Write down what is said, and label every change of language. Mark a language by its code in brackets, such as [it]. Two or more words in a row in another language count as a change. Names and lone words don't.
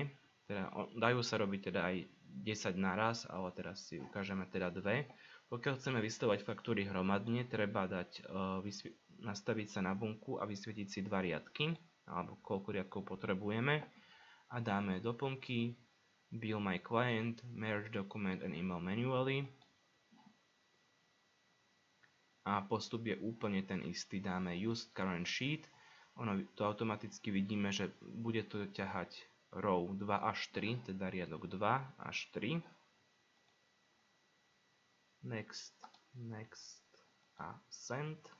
[sk] Teda, dajú sa robiť teda aj 10 naraz, ale teraz si ukážeme teda dve. Pokiaľ chceme vystavovať faktúry hromadne, treba nastaviť sa na bunku a vysvietiť si dva riadky, alebo koľko riadkov potrebujeme. A dáme doplnky [en] Bill my client, merge document and email manually. [sk] A postup je úplne ten istý. Dáme [en] use current sheet. [sk] Ono to automaticky vidíme, že bude to ťahať row 2 až 3, teda riadok 2 až 3. [en] Next, next a send.